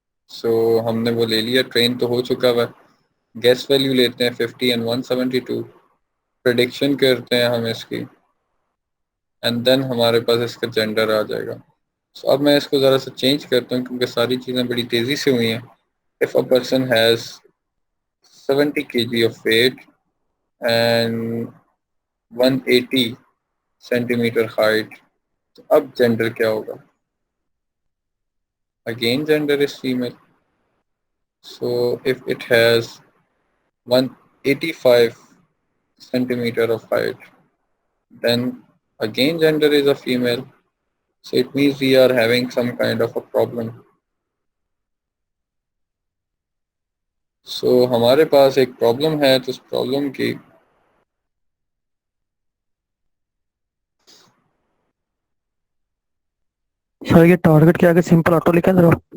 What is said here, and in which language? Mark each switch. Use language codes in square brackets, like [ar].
[ur] سو ہم نے وہ لے لیا، ٹرین تو ہو چکا ہوا. گیس ویلیو لیتے ہیں 50 اینڈ 172، پریڈکشن کرتے ہیں ہم اس کی، [en] and then [ur] ہمارے پاس اس کا جینڈر آ جائے گا. سو اب میں اس کو ذرا سا چینج کرتا ہوں کیونکہ ساری چیزیں بڑی تیزی سے ہوئی ہیں. [en] if a person has 70 kg of weight and 180 centimeter height، [ur] تو اب جینڈر کیا ہوگا؟ [en] again gender is female. So if it has 185 centimeter of height, then again gender is a female. So it means we are having some kind of a problem. [ur] So ہمارے پاس ایک problem ہے، تو اس problem کی سر یہ target کیا کہ simple auto لکھا ذرا.